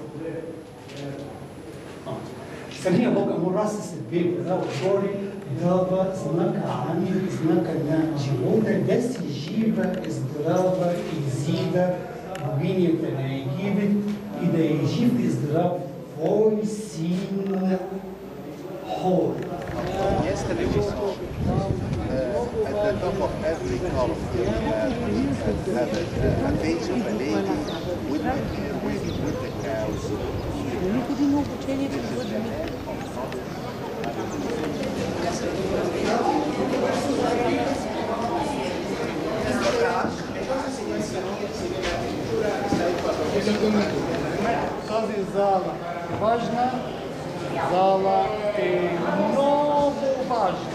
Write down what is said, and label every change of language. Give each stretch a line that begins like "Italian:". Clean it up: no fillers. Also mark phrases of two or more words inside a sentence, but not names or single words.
Bulgarian: Самия Бог Амон-Ра се две гора отгоре дава знака Ани, знака на живота, да си жива, здрава Изида, богинята на Египет, и да е жив и здрав твой син Хор.
English: Yesterday we saw at the top of every column have a face of a lady with the hair waving with the cows.
Bulgarian: Тази зала важна, зала е много важна.